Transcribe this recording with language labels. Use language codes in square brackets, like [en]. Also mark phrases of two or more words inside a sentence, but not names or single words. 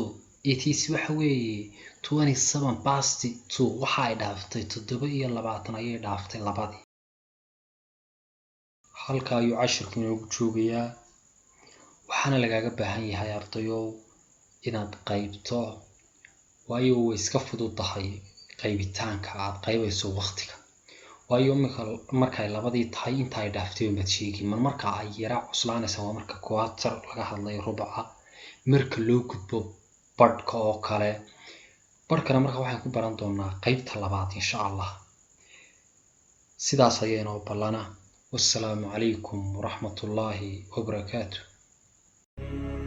[en] It is [so] waxa weeye 27:02 waxa ay dhaaftay 27 ayay dhaaftay labadii. Halka ayuu cashirku inoogu joogayaa. Waxaana lagaaga baahan yahay ardayow inaad qaybto waayo way iska fududahay qaybitaanka aad qaybayso waqtiga. Waayo markay labadii tahay inta ay dhaaftay ma sheegi marka ay yara cuslaanaysa waa marka quarter laga hadlayo rubuca marka loo gudbo badhka oo kale. Badhkana marka waxaan ku baran doonaa qaybta labaad [ar] إن شاء الله. [so] Sidaas ayaynu balana. [ar] والسلام عليكم ورحمة الله وبركاته.